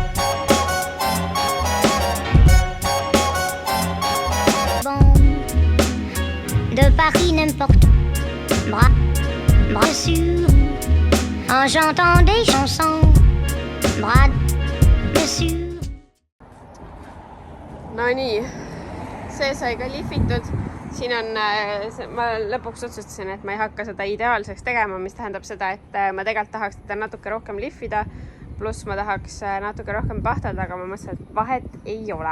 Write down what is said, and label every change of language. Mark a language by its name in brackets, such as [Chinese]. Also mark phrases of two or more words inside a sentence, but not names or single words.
[French] De Paris n'importe bras dessus, en chantant des chansons, bras dessus. [Estonian] No nii, see sai ka lihvitud. Siin on, ma lõpuks otsustasin, et ma ei hakka seda ideaalseks tegema, mis tähendab seda, et ma tegelikult tahaks teda natuke rohkem lihvida, pluss ma tahaks natuke rohkem pahtelda, aga ma mõtlesin, et vahet ei ole.